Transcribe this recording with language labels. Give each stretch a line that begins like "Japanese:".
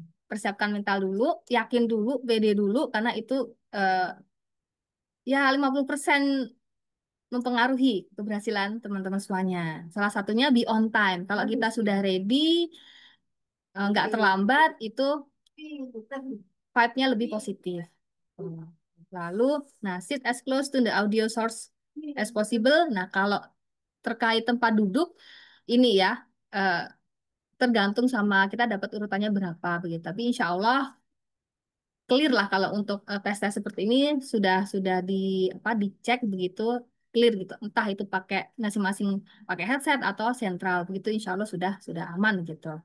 Indonesian: Persiapkan mental dulu, yakin dulu, pede dulu, karena itu eh, ya 50% mempengaruhi keberhasilan teman-teman semuanya. Salah satunya
English: be on time.
Indonesian: Kalau kita sudah ready, nggak terlambat, itu vibe-nya lebih positif. Lalu, nah,
English: sit as close to the audio source as possible.
Indonesian: Nah, kalau terkait tempat duduk, ini ya, eh, tergantung sama kita dapat urutannya berapa begitu. Tapi insya Allah clear lah kalau untuk tes-tes seperti ini sudah dicek begitu clear gitu. Entah itu pakai masing-masing pakai headset atau sentral begitu, insya Allah sudah aman gitu.